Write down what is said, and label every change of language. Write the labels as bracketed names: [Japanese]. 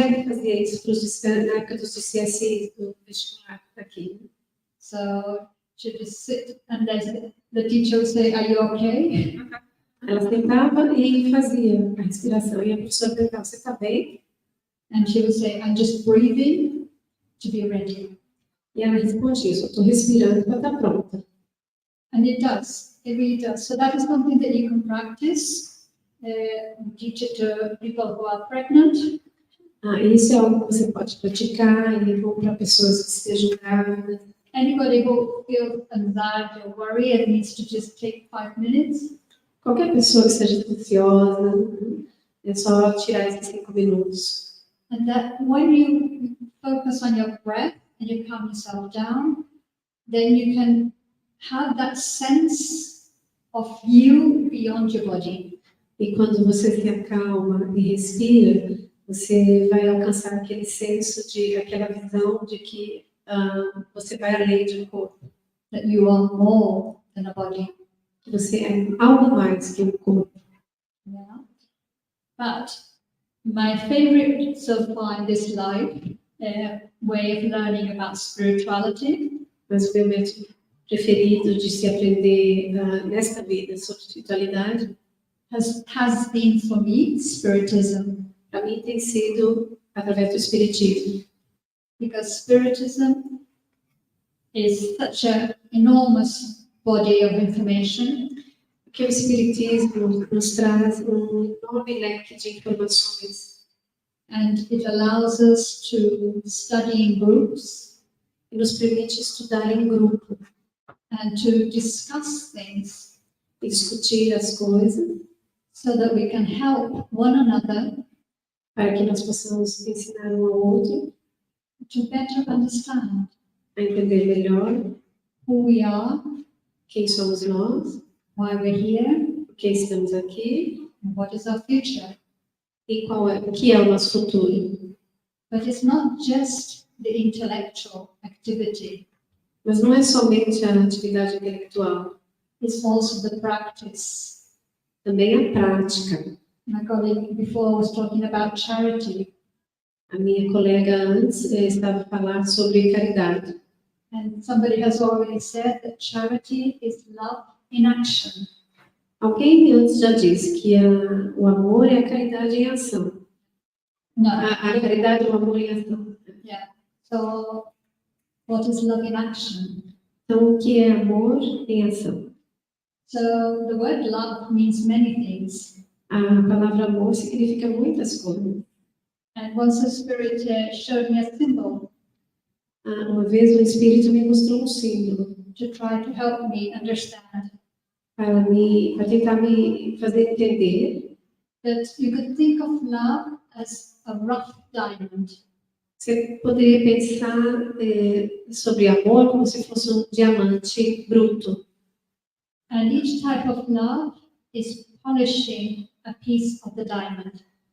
[Portuguese] filha fazia isso na época dos GCSE, do vestibular aqui. [English] So she'd just sit and the teacher would say, "Are you okay?" [Portuguese] Ela sentava e fazia a respiração. E a professora perguntava, você está bem? [English] And she would say, "I'm just breathing to be ready." [Portuguese] E ela respondia isso, eu estou respirando para estar pronta. [English] And it does. It really does. So that is something that you can practice. We teach it to people who are pregnant. [Portuguese] Isso é algo que você pode praticar, e é bom para pessoas que estejam grávidas. [English] Anybody who feels anxiety or worry, it needs to just take 5 minutes. [Portuguese] Qualquer pessoa que esteja ansiosa, é só tirar esses 5 minutos. [English] And that when you focus on your breath and you calm yourself down, then you can have that sense of you beyond your body. [Portuguese] E quando você se acalma e respira, você vai alcançar aquele senso aquela visão de que você vai além de um corpo. [English] That you are more than a body. [Portuguese] Que você é algo mais que um corpo. [English] Yeah. But my favorite so far in this life way of learning about spirituality. [Portuguese] Mas o meu método preferido de se aprender nesta vida sobre espiritualidade [English] has been for me spiritism. [Portuguese] Para mim tem sido através do espiritismo. [English] Because spiritism is such an enormous body of information. [Portuguese] Porque o espiritismo nos traz enorme leque de informações. [English] And it allows us to study in groups. [Portuguese] E nos permite estudar em grupo. [English] And to discuss things. [Portuguese] E discutir as coisas. [English] So that we can help one another. [Portuguese] Para que nós possamos ensinar um ao outro. [English] To better understand. [Portuguese] A entender melhor. [English] Who we are. [Portuguese] Quem somos nós. [English] Why we're here. [Portuguese] Por que estamos aqui. [English] And what is our future. [Portuguese] E o que é o nosso futuro. [English] But it's not just the intellectual activity. [Portuguese] Mas não é somente a atividade intelectual. [English] It's also the practice. [Portuguese] Também a prática. [English] My colleague before was talking about charity. [Portuguese] A minha colega antes estava a falar sobre caridade. [English] And somebody has already said that charity is love in action. [Portuguese] Alguém antes já disse que o amor é a caridade em ação. [English] No. [Portuguese] A caridade é o amor em ação. [English] Yeah. So, what is love in action? [Portuguese] Então, o que é amor em ação? [English] So, the word love means many things. [Portuguese] A palavra amor significa muitas coisas. [English] And once the Spirit showed me a symbol. [Portuguese] Uma vez o Espírito me mostrou um símbolo. [English] To try to help me understand. [Portuguese] Para tentar me fazer entender. [English] That you could think of love as a rough diamond. [Portuguese] Você poderia pensar sobre amor como se fosse um diamante bruto. [English] And each type of love is polishing a piece of the diamond.